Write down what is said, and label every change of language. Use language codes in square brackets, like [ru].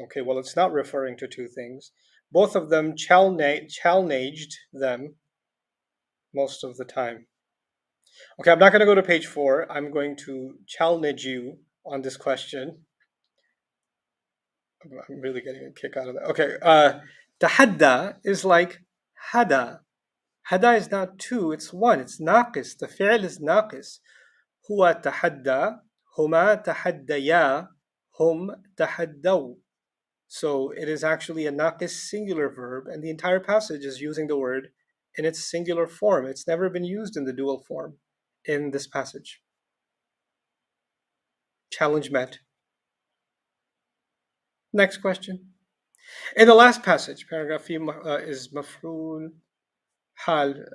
[en] Okay, well, it's not referring to two things. Both of them challenged them most of the time. Okay, I'm not going to go to page 4. I'm going to challenge you on this question. I'm really getting a kick out of that. Okay, tahadda is like hada. Hada is not two, it's one. It's naqis. The fi'l is naqis. [ar] هو تحدى هما تحديا هم تحدوا. [en] So it is actually a naqis singular verb, and the entire passage is using the word in its singular form. It's never been used in the dual form in this passage. Challenge met. Next question. In the last passage, paragraph fi is maf'ul hal.